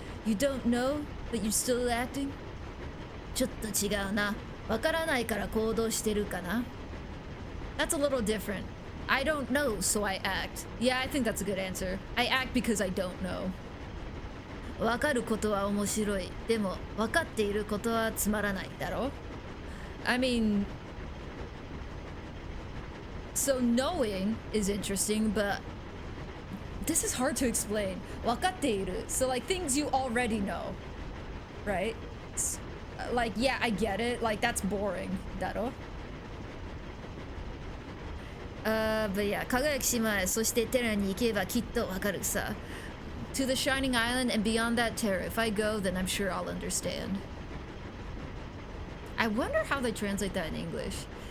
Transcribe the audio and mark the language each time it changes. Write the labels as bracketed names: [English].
[English] You don't know, but you're still acting? [Japanese] Chotto chigau na. Wakaranai kara koudou shiteru ka na? [English] That's a little different. I don't know, so I act. Yeah, I think that's a good answer. I act because I don't know. [Japanese] わかることは面白い。でも、わかっていることはつまらないだろ? [English] I mean, so knowing is interesting, but this is hard to explain. [Japanese] わかっている. [English] So like things you already know, right? Like, yeah, I get it. Like, that's boring. だろ? But yeah, [Japanese] 輝き島へ、そしてテラに行けばきっとわかるさ。 [English] To the Shining Island and beyond that terror. If I go, then I'm sure I'll understand. I wonder how they translate that in English.